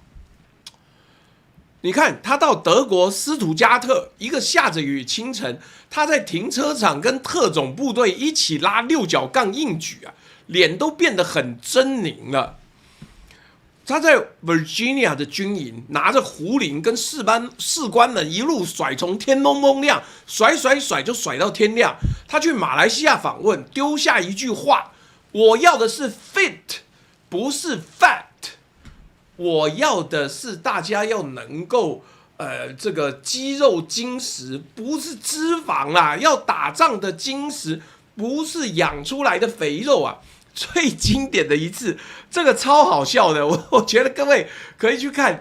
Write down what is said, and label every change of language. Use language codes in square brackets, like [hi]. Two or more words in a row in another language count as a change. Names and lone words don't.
[zh] 你看他到德國斯圖加特，一個下着雨清晨，他在停車場跟特種部隊一起拉6角槓硬舉啊，臉都變得很猙獰了。他在 Virginia 的軍營，拿着壺鈴跟士官們一路甩，從天蒙蒙亮甩就甩到天亮。他去馬來西亞訪問，丟下一句話：“我要的是 fit，不是 fat。” 我要的是大家要能夠這個肌肉精實，不是脂肪啦。要打仗的精實不是養出來的肥肉啊。最經典的一次，這個超好笑的，我覺得各位可以去看。